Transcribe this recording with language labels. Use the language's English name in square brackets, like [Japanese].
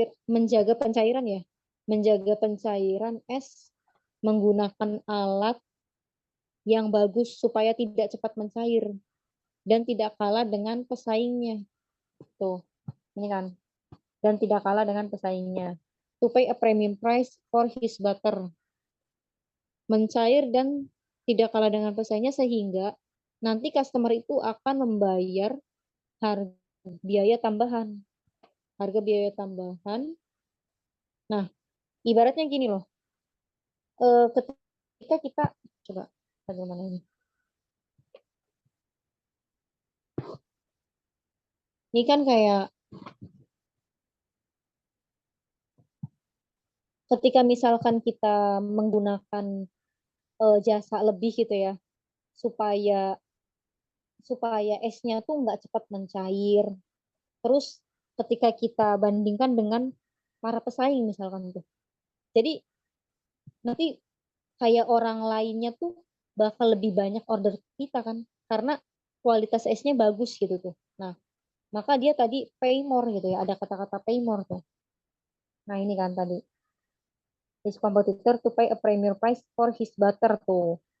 [Indonesian] Menjaga pencairan ya. Menjaga pencairan es menggunakan alat yang bagus supaya tidak cepat mencair dan tidak kalah dengan pesaingnya. Tuh, ini kan. Dan tidak kalah dengan pesaingnya. [English] To pay a premium price for his butter. [Indonesian] Mencair dan tidak kalah dengan pesaingnya sehingga nanti customer itu akan membayar harga biaya tambahan. Harga biaya tambahan. Nah, ibaratnya gini loh. Ketika kita coba bagaimana ini? Ini kan kayak ketika misalkan kita menggunakan jasa lebih gitu ya, supaya supaya esnya tuh nggak cepat mencair. Terus ketika kita bandingkan dengan para pesaing misalkan itu. Jadi nanti kayak orang lainnya tuh bakal lebih banyak order kita kan karena kualitas esnya bagus gitu tuh. Nah, maka dia tadi pay more gitu ya, ada kata-kata pay more tuh. Nah, ini kan tadi [English] his competitor to pay a premium price for his butter tuh.